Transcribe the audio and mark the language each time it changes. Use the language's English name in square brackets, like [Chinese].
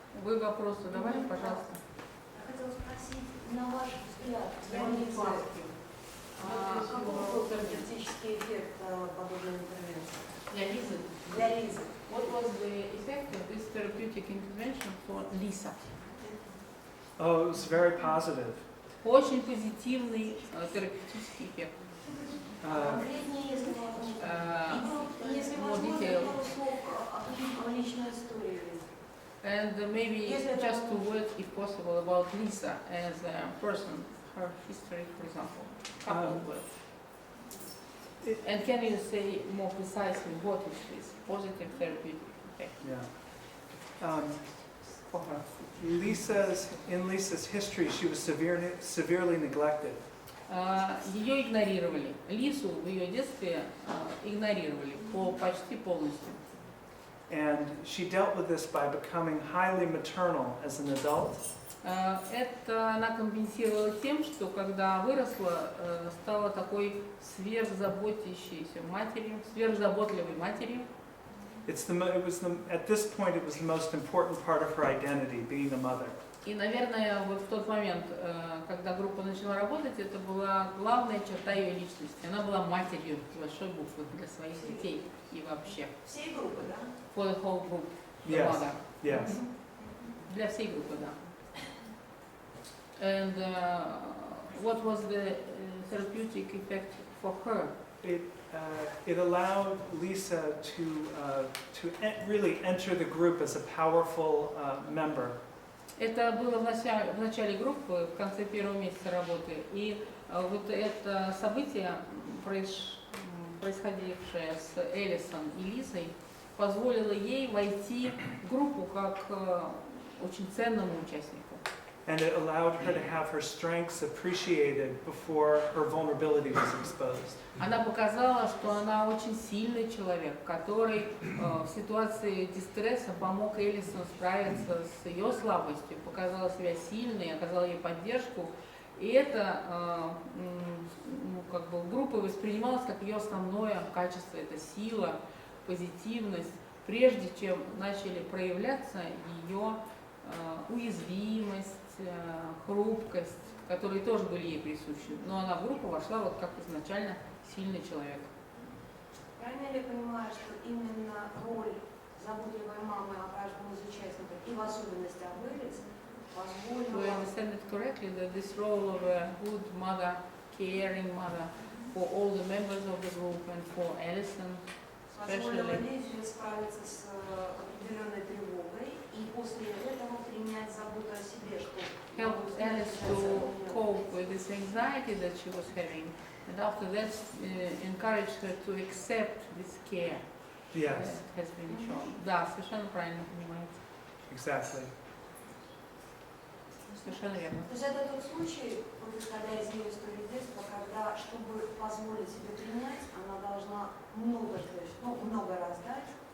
[Russian] Вы вопрос задавали, пожалуйста. Я хотела спросить, на ваш взгляд, границы, каков был терапевтический эффект подобной интервенции? Для Лизы. Для Лизы. [English] What was the effect of this therapeutic intervention for Lisa? Oh, it was very positive. [Russian] Очень позитивный терапевтический эффект. Конкретнее, если можно. И если [English] more [Russian] возможно, [English] detail. [Russian] пару слов о личной истории Лизы. [English] And maybe just 2 words, if possible, about Lisa as a person, her history, for example. Couple of words. And can you say more precisely what is this positive therapeutic effect Yeah. for her? In Lisa's history, she was severely neglected. [Russian] Ее игнорировали. Лису в ее детстве игнорировали почти полностью. [English] And she dealt with this by becoming highly maternal as an adult. [Russian] Это она компенсировала тем, что когда выросла, стала такой сверхзаботящейся матерью, сверхзаботливой матерью. [English] At this point, it was the most important part of her identity, being a mother. [Russian] И, наверное, вот в тот момент, когда группа начала работать, это была главная черта ее личности. Она была матерью с большой буквы для своих детей и вообще. Всей группы, да? [English] For the whole group. Yes. Mother. Yes. [Russian] Для всей группы, да. [English] And what was the therapeutic effect for her? It allowed Lisa to really enter the group as a powerful member. [Russian] Это было в начале группы, в конце первого месяца работы. И вот это событие, происходившее с Элисон и Лизой, позволило ей войти в группу как очень ценному участнику. And it allowed her to have her strengths appreciated before her vulnerability was exposed. Она показала, что она очень сильный человек, который в ситуации дистресса помог Элисон справиться с ее слабостью, показала себя сильной, оказала ей поддержку. И это как бы группой воспринималось как ее основное качество, это сила, позитивность, прежде чем начали проявляться ее уязвимость, хрупкость, которые тоже были ей присущи. Но она в группу вошла вот как изначально сильный человек. Правильно ли я понимаю, что именно роль заботливой мамы о каждом из участников и в особенности об Элис [English] Do I [Russian] позволила [English] understand it correctly that this role of a good mother, caring mother for all the members of the group and for Alison [Russian] позволила Лизе справиться с определенной тревогой и после этого принять заботу о себе, что [English] helped Alice to cope with this anxiety that she was having, and after that encouraged her to accept this care Yes, that has been shown. [Russian] Да, совершенно правильно понимаете. [English] exactly. [Russian] Совершенно верно. То есть это тот случай, вот исходя из ее истории детства, когда, чтобы позволить себе принять, она должна много, то есть, много раз дать.